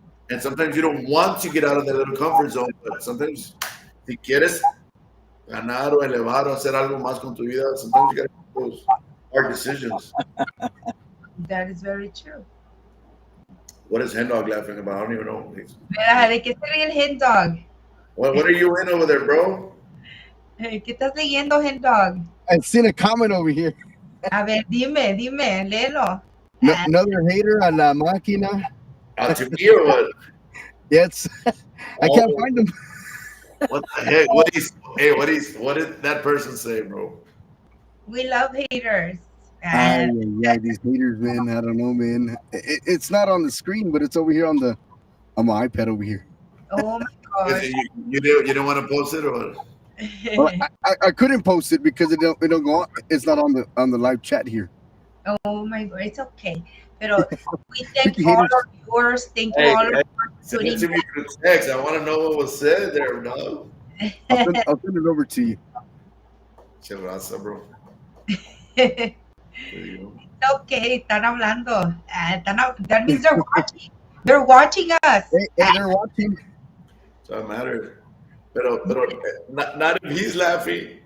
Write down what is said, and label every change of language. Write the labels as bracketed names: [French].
[English] And sometimes you don't want to get out of that little comfort zone, but sometimes [Spanish] si quieres ganar o elevar o hacer algo más con tu vida, [English] sometimes you gotta make those hard decisions. That is very true. What is Hen Dog laughing about? I don't even know. [Spanish] Mira, ¿de qué se ríe el Hen Dog? [English] What are you in over there, bro? [Spanish] ¿Qué estás leyendo, Hen Dog? [English] I've seen a comment over here. [Spanish] A ver, dime, léelo. [English] Another hater [Spanish] a la máquina. [English] To me or what? Yes. I can't find them. What the heck? What did that person say, bro? We love haters. Yeah, these haters, man. I don't know, man. It's not on the screen, but it's over here on my iPad over here. Oh my gosh. You didn't want to post it, or? Well, I couldn't post it because it don't go on. It's not on the live chat here. Oh my God, it's okay. Pero we thank all our viewers. Thank you all for tuning in. Text. I want to know what was said there, dog. I'll send it over to you. [Spanish] Chelaza, bro. It's okay, están hablando. [English] That means they're watching. They're watching us. Hey, they're watching. So it matters. Pero not if he's laughing.